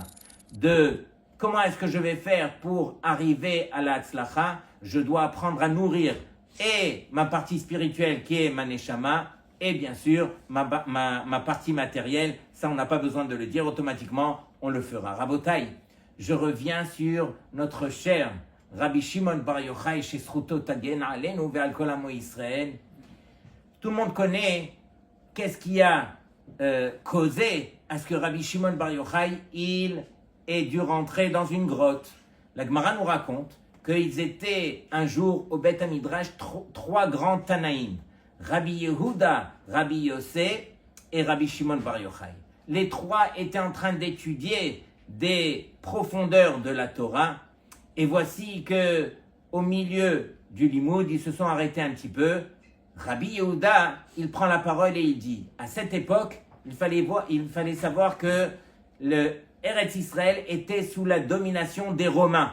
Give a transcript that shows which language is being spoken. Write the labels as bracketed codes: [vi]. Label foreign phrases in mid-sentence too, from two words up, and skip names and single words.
[fr] De comment est-ce que je vais faire pour arriver à la Hatzlacha? Je dois apprendre à nourrir et ma partie spirituelle qui est ma neshama, et bien sûr ma partie matérielle. Ça, on n'a pas besoin de le dire, automatiquement, on le fera. Rabotai, je reviens sur notre cher Rabbi Shimon Bar Yochai, [he] שזכותו תגן עלינו ועל כל עמו ישראל. [fr] Tout le monde connaît qu'est-ce qui a causé à ce que Rabbi Shimon Bar Yochai, il ait dû rentrer dans une grotte. La Gemara nous raconte qu'ils étaient un jour au [he] בית מדרש [fr] trois grands Tanaïm, Rabbi Yehuda, Rabbi Yossé et Rabbi Shimon Bar Yochai. Les trois étaient en train d'étudier des profondeurs de la Torah. Et voici que, au milieu du limoud, ils se sont arrêtés un petit peu. Rabbi Yehuda, il prend la parole et il dit, à cette époque, il fallait savoir que le Eretz Israël était sous la domination des Romains.